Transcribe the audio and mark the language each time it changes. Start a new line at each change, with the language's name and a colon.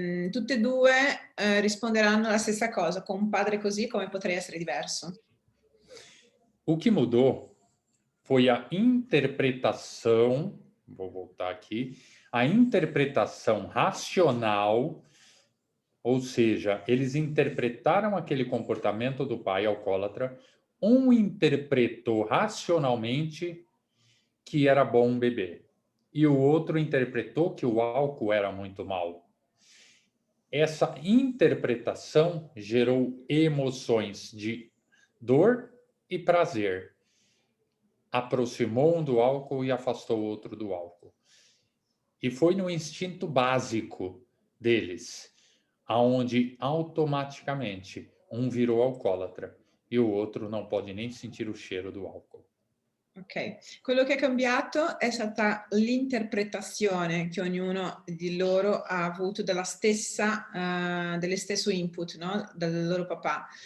Italian: Tutte e due risponderanno la stessa cosa, con un padre così come potrei essere diverso.
Portuguese: O que mudou foi a interpretação, vou voltar aqui, a interpretação racional, ou seja, eles interpretaram aquele comportamento do pai alcoólatra, um interpretou racionalmente que era bom beber, e o outro interpretou que o álcool era muito mal. Essa interpretação gerou emoções de dor e prazer. Aproximou um do álcool e afastou o outro do álcool. E foi no instinto básico deles, aonde automaticamente um virou alcoólatra e o outro não pode nem sentir o cheiro do álcool.
Italian: Ok, quello che è cambiato è stata l'interpretazione che ognuno di loro ha avuto delle stesso input, no? Dal loro papà.